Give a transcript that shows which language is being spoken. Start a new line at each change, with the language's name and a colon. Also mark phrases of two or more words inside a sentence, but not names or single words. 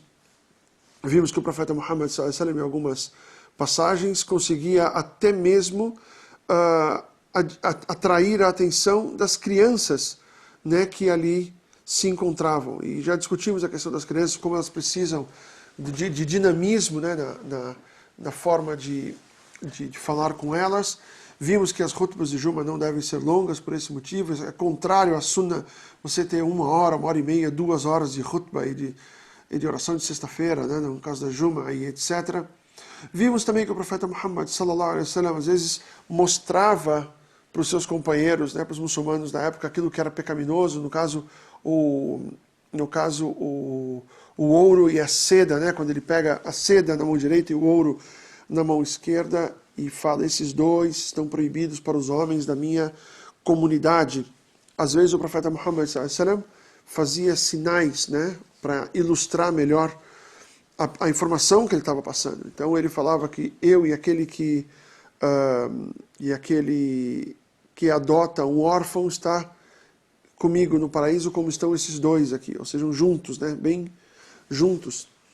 Portuguese: Vimos que o profeta Muhammad
Arabic: صلى الله عليه وسلم,
Portuguese: em algumas passagens, conseguia até mesmo atrair a atenção das crianças, né, que ali se encontravam. E já discutimos a questão das crianças, como elas precisam de dinamismo, né, na forma de falar com elas. Vimos que as khutbas de Juma não devem ser longas por esse motivo. É contrário à Sunna você ter 1 hora e meia, 2 horas de khutbah e de oração de sexta-feira, né, no caso da Juma e etc. Vimos também que o profeta Muhammad
Arabic: صلى الله عليه وسلم
Portuguese: às vezes mostrava para os seus companheiros, né, para os muçulmanos da época, aquilo que era pecaminoso, no caso o ouro e a seda, né, quando ele pega a seda na mão direita e o ouro na mão esquerda, e fala, esses dois estão proibidos para os homens da minha comunidade. Às vezes o profeta Muhammad
Arabic: صلى الله عليه وسلم
Portuguese: fazia sinais, né, para ilustrar melhor a informação que ele estava passando. Então ele falava que eu e aquele que adota um órfão está comigo no paraíso, como estão esses dois aqui, ou seja, juntos, né, bem juntos.